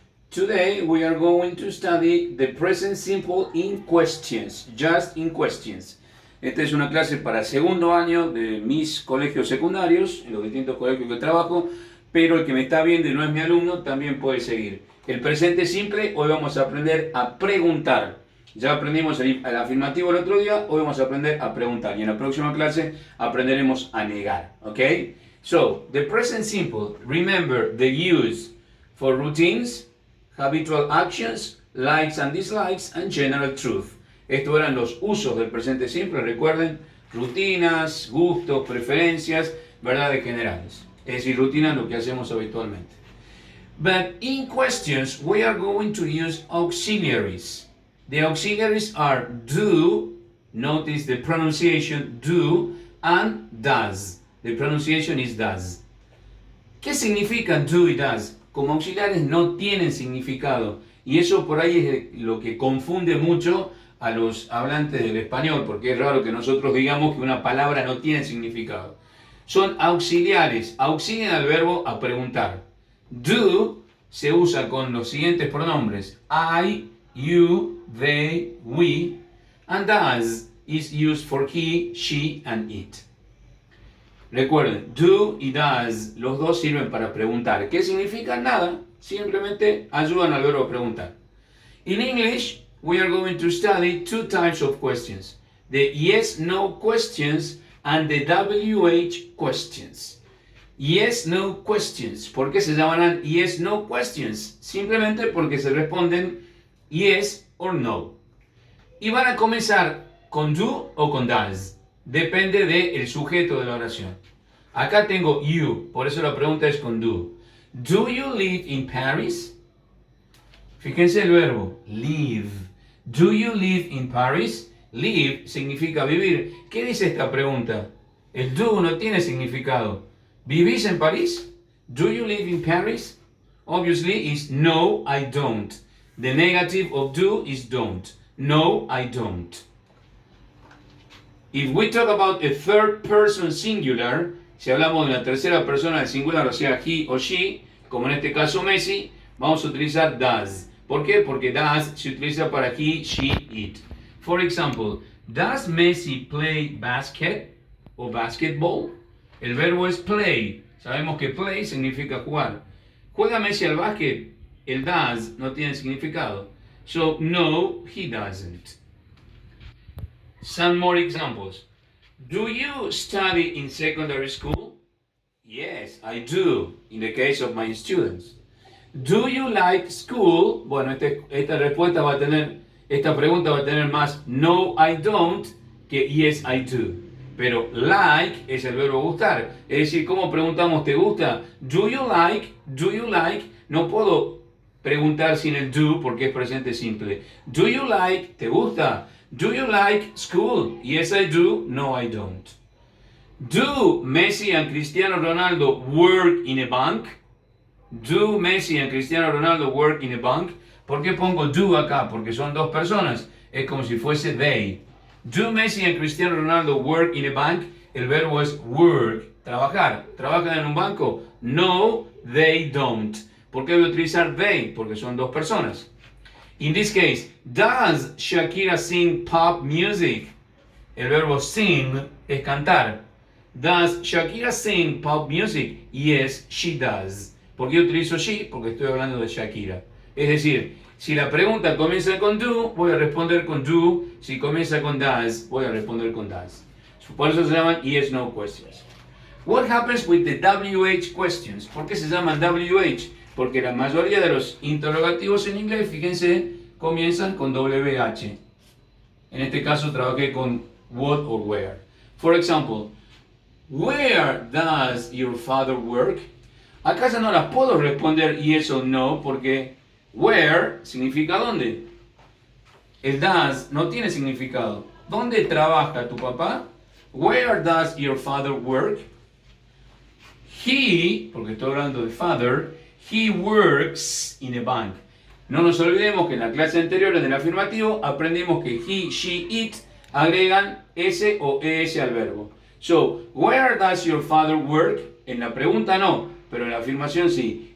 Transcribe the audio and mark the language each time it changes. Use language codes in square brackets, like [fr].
[en] Today we are going to study the present simple in questions, just in questions. [es] Esta es una clase para segundo año de mis colegios secundarios, en los distintos colegios que trabajo, pero el que me está viendo y no es mi alumno también puede seguir. El presente simple, hoy vamos a aprender a preguntar. Ya aprendimos el afirmativo el otro día, hoy vamos a aprender a preguntar y en la próxima clase aprenderemos a negar, ¿ok? [en] So, the present simple, remember the use for routines, habitual actions, likes and dislikes, and general truth. [es] Estos eran los usos del presente simple, recuerden, rutinas, gustos, preferencias, verdades generales. Es decir, rutinas lo que hacemos habitualmente. [en] But in questions, we are going to use auxiliaries. The auxiliaries are do, notice the pronunciation do, and does. The pronunciation is does. [es] ¿Qué significan do y does? Como auxiliares no tienen significado. Y eso por ahí es lo que confunde mucho a los hablantes del español, porque es raro que nosotros digamos que una palabra no tiene significado. Son auxiliares, auxilian al verbo a preguntar. Do se usa con los siguientes pronombres: [en] I, you, they, we, and does is used for he, she, and it. [es] Recuerden, do y does, los dos sirven para preguntar. ¿Qué significan? Nada, simplemente ayudan al verbo a preguntar. [en] In English, we are going to study two types of questions: the yes-no questions and the WH questions. Yes-no questions. [es] ¿Por qué se llamarán yes-no questions? Simplemente porque se responden yes or no. Y van a comenzar con do o con does. Depende del sujeto de la oración. Acá tengo you, por eso la pregunta es con do. [en] Do you live in Paris? [es] Fíjense el verbo, [en] live. Do you live in Paris? Live [es] significa vivir. ¿Qué dice esta pregunta? El do no tiene significado. ¿Vivís en París? [en] Do you live in Paris? Obviously is no, I don't. The negative of do is don't. No, I don't. If we talk about a third person singular, [es] si hablamos de una tercera persona del singular, o sea, he o she, como en este caso Messi, vamos a utilizar does. ¿Por qué? Porque does se utiliza para he, she, it. [en] For example, does Messi play basket o basketball? [es] El verbo es play. Sabemos que play significa jugar. ¿Juega Messi al básquet? El does no tiene significado. [en] So, no, he doesn't. Some more examples. Do you study in secondary school? Yes, I do, in the case of my students. Do you like school? [es] Bueno, esta respuesta va a tener, esta pregunta va a tener más [en] no, I don't [es] que [en] yes, I do. [es] Pero like es el verbo gustar. Es decir, ¿cómo preguntamos te gusta? [en] Do you like? Do you like? [es] No puedo preguntar sin el do porque es presente simple. [en] Do you like? [es] ¿Te gusta? [en] Do you like school? Yes, I do. No, I don't. Do Messi and Cristiano Ronaldo work in a bank? Do Messi and Cristiano Ronaldo work in a bank? [es] ¿Por qué pongo do acá? Porque son dos personas. Es como si fuese they. [en] Do Messi and Cristiano Ronaldo work in a bank? [es] El verbo es work, trabajar. ¿Trabajan en un banco? [en] No, they don't. [es] ¿Por qué voy a utilizar they? Porque son dos personas. [en] In this case, does Shakira sing pop music? [es] El verbo sing es cantar. [en] Does Shakira sing pop music? Yes, she does. [es] ¿Por qué utilizo she? Porque estoy hablando de Shakira. Es decir, si la pregunta comienza con do, voy a responder con do. Si comienza con does, voy a responder con does. Por eso se llaman yes-no questions. [en] What happens with the WH questions? [es] ¿Por qué se llaman WH? Porque la mayoría de los interrogativos en inglés, fíjense, comienzan con WH. En este caso trabajé con what or where. [en] For example, where does your father work? [es] Acá ya no las puedo responder yes o no porque where significa dónde. El does no tiene significado. ¿Dónde trabaja tu papá? [en] Where does your father work? He, [es] porque estoy hablando de father, [en] he works in a bank. [es] No nos olvidemos que en la clase anterior, en el afirmativo, aprendimos que he, she, it agregan s o es al verbo. [en] So, where does your father work? [es] En la pregunta no, pero en la afirmación sí.